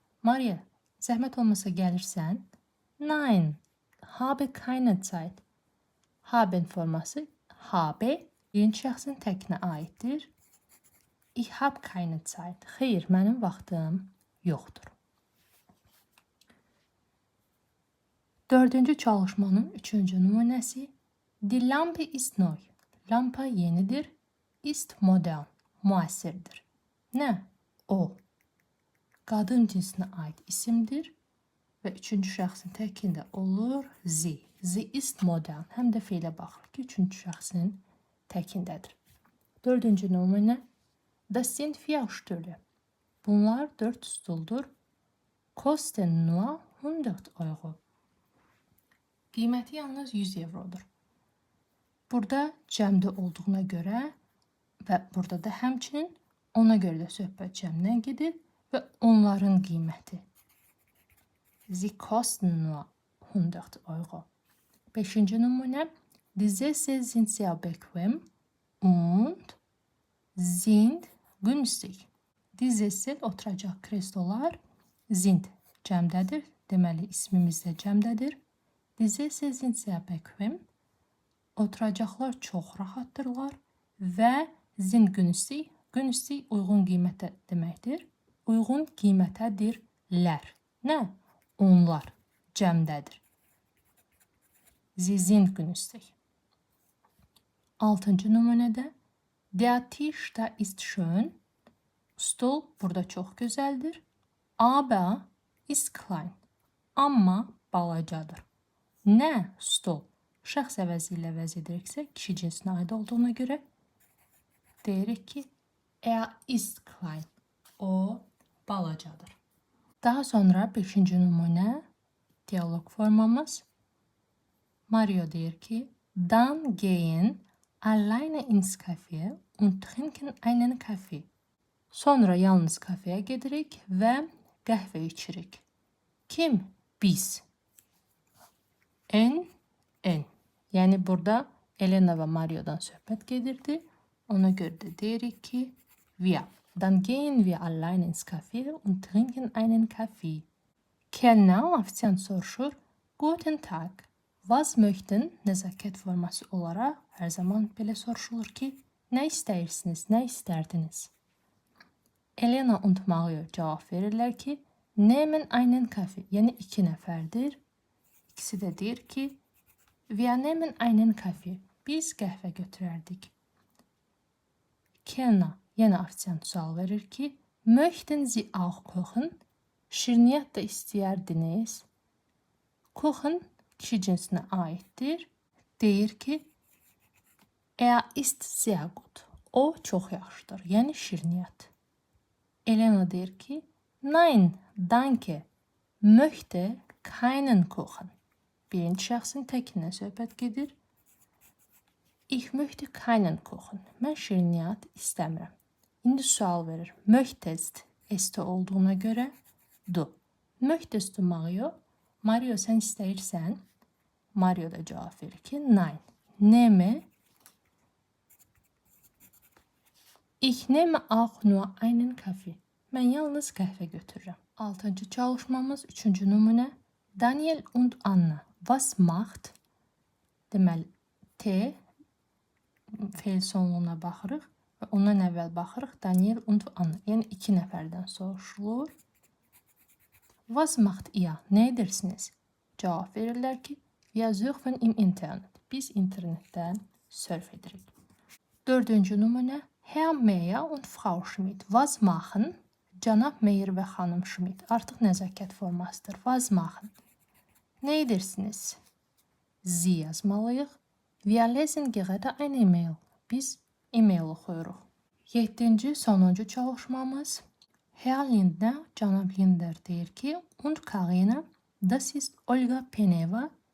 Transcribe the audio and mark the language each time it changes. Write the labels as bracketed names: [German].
[Azerbaijani] Maria, zəhmət olmasa gəlirsən? [German] Nein, habe keine Zeit. [Azerbaijani] Haben forması habe birinci şəxsin təkinə aiddir. [German] Ich habe keine Zeit. [Azerbaijani] Xeyr, mənim vaxtım yoxdur. Dördüncü çalışmanın üçüncü nümunəsi. [German] Die Lampe ist neu. [Azerbaijani] Lampa yenidir. [German] Ist modern. [Azerbaijani] Müasirdir. Nə? O. Qadın cinsinə aid isimdir. Və üçüncü şəxsin təkində olur sie. [German] Sie ist modern. [Azerbaijani] Həm də feilə baxır ki, üçüncü şəxsin təkindədir. Dördüncü nümunə. [German] Das sind vier Stühle. [Azerbaijani] Bunlar 4 stuldur. [German] Kosten nur 100 euro. [Azerbaijani] Qiyməti yalnız 100 eurodur. Burada cəmdə olduğuna görə və burada da həmçinin ona görə də söhbət cəmdən gedir və onların qiyməti. [German] Sie kosten nur 100 euro. [Azerbaijani] Beşinci nümunə. [German] Die Sessel sind sehr bequem und sind günstig. Die Sessel [Azerbaijani] oturacaq kreslolar sind cəmdədir. Deməli ismimiz də cəmdədir. [German] Die Sessel sind sehr bequem. [Azerbaijani] Oturacaqlar çox rahatdırlar və [German] sind günstig. [Azerbaijani] Günstig uyğun qiymətə deməkdir. Uyğun qiymətədirlər. Nə? Onlar cəmdədir. [German] Sie sind günstig. [Azerbaijani] Altıncı nümunədə. [German] Der Tisch da ist schön. [Azerbaijani] Stol burada çox gözəldir. [German] Aber ist klein. [Azerbaijani] Amma balacadır. Nə? Stol. Şəxs əvəzi ilə vəz ediriksə, kişi cinsinə aid olduğuna görə deyirik ki, [German] er ist klein. [Azerbaijani] O balacadır. Daha sonra 5-ci nümunə diyalog formamız. Mario deyir ki, [German] Dann gehen alleine ins Café und trinken einen Kaffee. [Azerbaijani] Sonra yalnız kafeyə gedirik və qəhvə içirik. Kim? Biz. En. Yəni burada Elena və Mario'dan söhbət gedirdi. Ona görə də deyirik ki, wir. [German] Dann gehen wir alleine ins Café und trinken einen Kaffee. [Azerbaijani] Kellner, ofisiant soruşur. [German] Guten Tag. Was möchten? [Azerbaijani] Nəzakət forması olaraq hər zaman belə soruşulur ki, nə istəyirsiniz, nə istərdiniz? Elena und Mario cavab verirlər ki, [German] nehmen einen Kaffee. [Azerbaijani] Yəni 2 nəfərdir. İkisi də deyir ki, [German] wir nehmen einen Kaffee. [Azerbaijani] Biz qəhvə götürərdik. Kellner, yenə ofisiant sual verir ki, [German] möchten Sie auch kochen? [Azerbaijani] Şirniyyat da istəyərdiniz. Kochen kişi cinsinə aiddir. Deyir ki, [German] ist sehr gut. [Azerbaijani] O çox yaxşıdır. Yəni şirniyyat. Elena deyir ki, [German] nein, danke. Möchte keinen kochen. [Azerbaijani] Birinci şəxsin təkindən söhbət gedir. [German] Ich möchte keinen kochen. [Azerbaijani] Mən şirniyyat istəmirəm. İndi sual verir. Möchtest est olduğuna görə du. [German] Möchtest du Mario? [Azerbaijani] Mario sən istəyirsən? Mario da cavab verir ki, nein. Nehme. [German] Ich nehme auch nur einen Kaffee. [Azerbaijani] Mən yalnız qəhvə götürürəm. 6-cı çalışmamız 3-cü nümunə. Daniel und Anna. [German] Was macht? [Azerbaijani] Deməli, T feil sonluğuna baxırıq və ondan əvvəl baxırıq Daniel und Anna. Yəni 2 nəfərdən soruşulur. [German] Was macht ihr? [Azerbaijani] Nə edirsiniz? Cavab verirlər ki, [German] wir suchen im Internet. [Azerbaijani] Biz internetdən sörf edirik. 4-cü nümunə. [German] Herr Meyer und Frau Schmidt. Was machen? [Azerbaijani] Cənab Meyer və xanım Schmidt. Artıq nəzakət formasıdır. [German] Was machen? [Azerbaijani] Nə edirsiniz? Sie yazmalıyıq. [German] Wir lesen gerade eine E-mail. [Azerbaijani] Biz e-mail oxuyuruq. 7-ci, sonuncu çalışmamız. Herr Lindner, cənab Lindner deyir ki, [German] und Karina, das ist Olga Peneva.